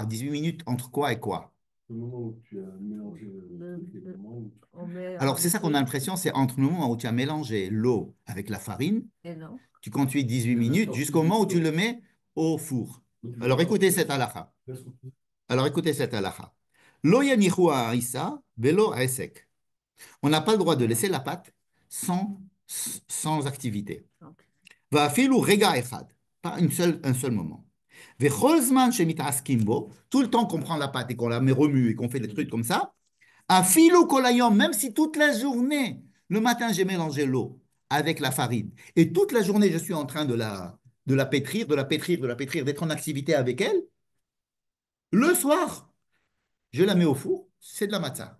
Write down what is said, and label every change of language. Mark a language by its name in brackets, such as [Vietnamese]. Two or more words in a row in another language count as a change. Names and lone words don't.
[French] 18 minutes entre quoi et quoi? Le moment où tu as mélangé le truc et le moment où Alors, c'est ça qu'on a l'impression, c'est entre le moment où tu as mélangé l'eau avec la farine, Et non. tu conduis 18 minutes jusqu'au moment où tu le mets au four. Alors, écoutez cette halakha. Alors, écoutez cette halakha. [Hebrew] לא יניחו העיסה ולא העסק. [French] On n'a pas le droit de laisser la pâte sans activité. [Hebrew] ואפילו רגע אחד. [French] Pas un seul moment. [Hebrew] וכל זמן שמתעסקים בו. [French] Tout le temps qu'on prend la pâte et qu'on la met remue et qu'on fait des trucs comme ça, [Hebrew] אפילו כל היום, [French] même si toute la journée, le matin, j'ai mélangé l'eau avec la farine, et toute la journée, je suis en train de la pétrir, d'être en activité avec elle, le soir, je la mets au four, c'est de la matzah.